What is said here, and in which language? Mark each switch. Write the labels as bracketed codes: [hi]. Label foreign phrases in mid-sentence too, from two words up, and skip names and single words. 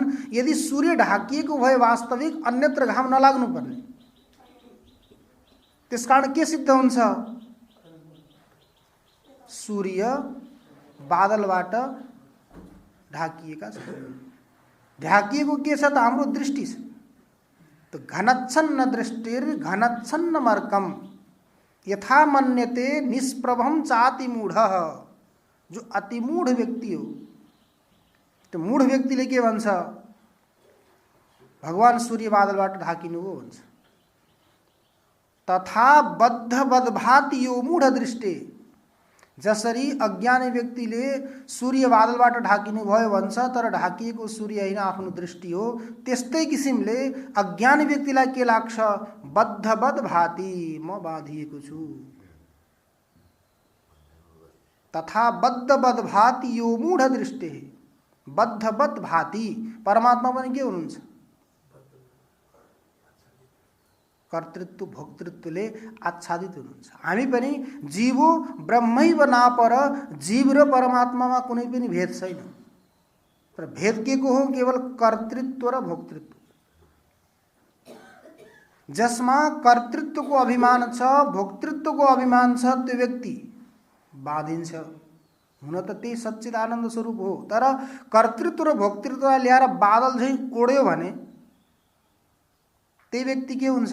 [ne] यदि सूर्य ढाकिएको भए वास्तविक अन्यत्र घाम नलाग्नु पर्ने। त्यसकारण के सिद्ध हुन्छ? सूर्य बादलबाट ढाकिएका छन्। ढाकिएको के छ त? हाम्रो दृष्टि छ। [sa] तो घनच्छन्न दृष्टिर घनच्छन्न मर्कम यथा मन्यते निष्प्रभम चाति मूढः। [ne] जो अति मूढ व्यक्ति हो, तो मूढ व्यक्तिले के भन्छ? भगवान सूर्य बादलबाट ढाकिनु हो भन्छ। [sa] तथा बद्धवद् भाति यो मूढ दृष्टि। [ne] जसरी अज्ञानी व्यक्तिले सूर्य बादलबाट ढाकिनु भयो भन्छ, तर ढाकिएको सूर्य हैन, आफ्नो दृष्टि हो। त्यस्तै किसिमले अज्ञानी व्यक्तिलाई के लाग्छ? [sa] बद्धवद् भाति, [ne] म बाँधिएको छु। [sa] तथा बद्धवद् भाति यो मूढ दृष्टि। बद्धवद् भाति, [ne] परमात्मा पनि के हुनुहुन्छ? कर्तृत्व भोक्तृत्वले आच्छादित हुनुहुन्छ। हामी पनि [sa] जीवो ब्रह्मैव नापर, [ne] जीव र परमात्मामा कुनै पनि भेद छैन। तर भेद के को हो? केवल कर्तृत्व र भोक्तृत्व। जसमा कर्तृत्वको अभिमान छ, भोक्तृत्वको अभिमान छ, त्यो व्यक्ति बाँधिन्छ। हुन त त्यही सच्चिदानन्द स्वरूप हो, तर कर्तृत्व र भोक्तृत्वलाई ल्याएर बादल झैं कोड्यो भने त्यही व्यक्ति के हुन्छ?